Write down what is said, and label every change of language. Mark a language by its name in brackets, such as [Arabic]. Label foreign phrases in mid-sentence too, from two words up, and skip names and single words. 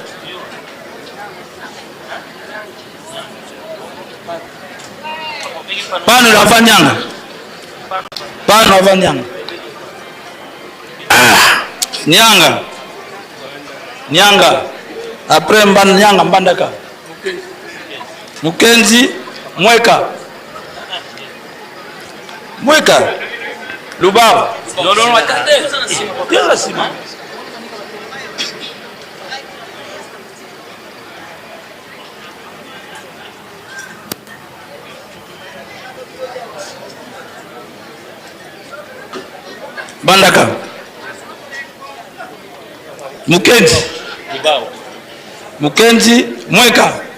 [French] Panu la Vanyanga, Panu la Vanyanga, Nyanga, Nyanga, après Nyanga, Mbandaka, Mukenzi, Mweka, Mweka, Lubao. Non, non, attendez. Bien la ciment. Bandaka, Mukenzi, Lubao, Mukenzi, Mweka,